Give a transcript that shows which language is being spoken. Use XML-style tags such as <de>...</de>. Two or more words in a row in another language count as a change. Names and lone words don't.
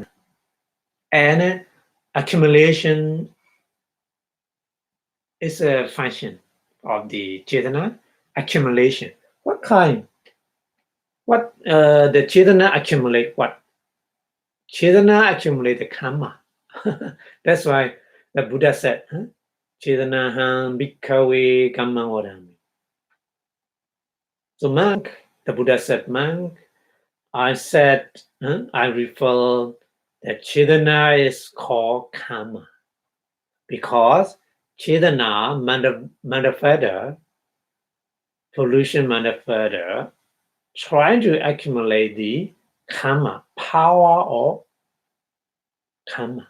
<en>And accumulation is a function of the Chetana. Accumulation. What kind? What the Chetana accumulate what? Chetana accumulate the karma. That's why the Buddha said,</en> <pi>Chetanaham bhikkhave kamma vadami.</pi> <en>So monk, the Buddha said, monk, I said, I refer that Chetana is called karma because Chetana manifesta, pollution manifesta, trying to accumulate the karma, power of karma.</en>